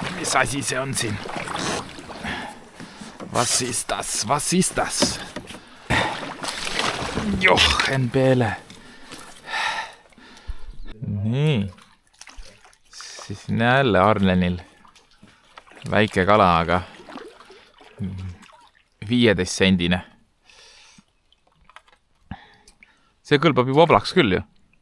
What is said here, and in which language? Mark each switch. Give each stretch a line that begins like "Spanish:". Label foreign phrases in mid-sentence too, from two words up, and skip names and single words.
Estonian: mis asi see on siin?
German: Was ist das? Was ist das?
Estonian: Jochen Peele. Nii. Siis jälle Arlenil väike kala, aga 15 sendine. See kõlbab ju voblaks küll ju.